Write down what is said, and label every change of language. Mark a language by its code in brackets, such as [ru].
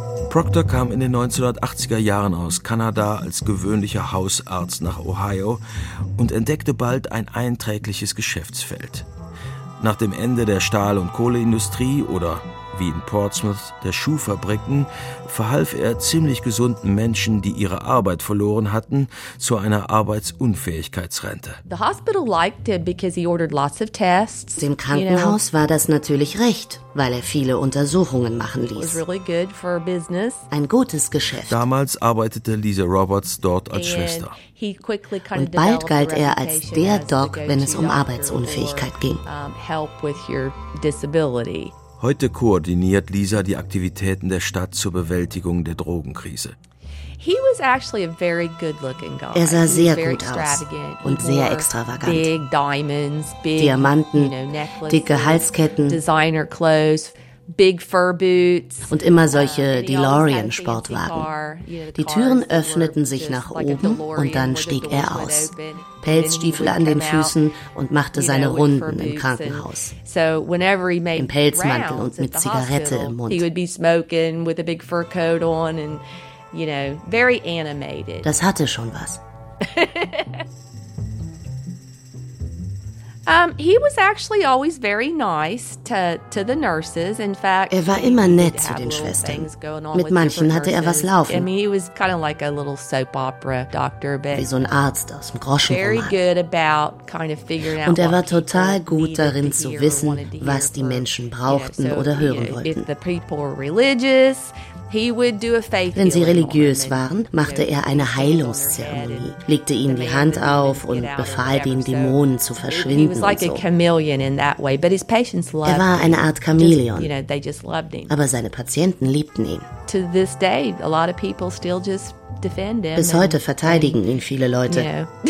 [de] Proctor kam in den 1980er Jahren aus Kanada als gewöhnlicher Hausarzt nach Ohio und entdeckte bald ein einträgliches Geschäftsfeld. Nach dem Ende der Stahl- und Kohleindustrie oder, wie in Portsmouth, der Schuhfabriken, verhalf er ziemlich gesunden Menschen, die ihre Arbeit verloren hatten, zu einer Arbeitsunfähigkeitsrente. [en] The hospital liked it because he ordered lots of tests. [de] Dem Krankenhaus war das natürlich recht, weil er viele Untersuchungen machen ließ. [en] It was really good for business. [de] Ein gutes Geschäft. Damals arbeitete Lisa Roberts dort als Schwester. Und bald galt er als der Doc, wenn es um Arbeitsunfähigkeit ging. [en] Help with your disability. [de] Heute koordiniert Lisa die Aktivitäten der Stadt zur Bewältigung der Drogenkrise. Er sah sehr gut aus und sehr extravagant. Diamanten, dicke Halsketten, und immer solche DeLorean-Sportwagen. Die Türen öffneten sich nach oben und dann stieg er aus. Pelzstiefel an den Füßen und machte seine Runden im Krankenhaus. Im Pelzmantel und mit Zigarette im Mund. Das hatte schon was. [en] He was actually always very nice to the nurses. In fact, [de] er war immer nett zu den Schwestern. Mit manchen hatte er was laufen. [en] I mean, he was kind of like a little soap opera doctor, but [de] wie so ein Arzt aus dem Groschenroman. [en] Very good about kind of figuring out. [de] Und er war total gut darin zu wissen, was die Menschen brauchten oder hören wollten. [en] If the people were religious, he would do a faith. [de] Wenn sie religiös waren, machte er eine Heilungszeremonie, legte ihnen die Hand auf und befahl den Dämonen zu verschwinden und so. Er war eine Art Chamäleon, aber seine Patienten liebten ihn. Bis heute verteidigen ihn viele Leute.